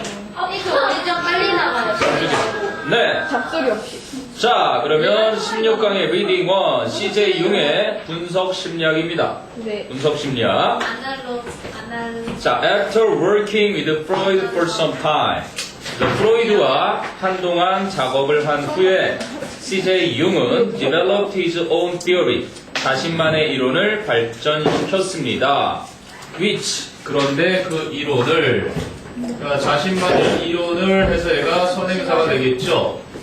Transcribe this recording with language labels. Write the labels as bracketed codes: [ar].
[ko] 이거 우리 좀 빨리 나가요. 네. 잡소리 없이. 자, 그러면 16강의 리딩 1, CJ 융의 분석 심리학입니다. 네. 분석 심리학. 아날로. [en] 자, after working with Freud for some time. [ko] 프로이드와 한동안 작업을 한 후에 CJ 융은 [en] developed his own theory. [ko] 자신만의 이론을 발전시켰습니다. which, 그런데 그 이론을, 자신만의 이론을 해서 얘가 선행사가 되겠죠.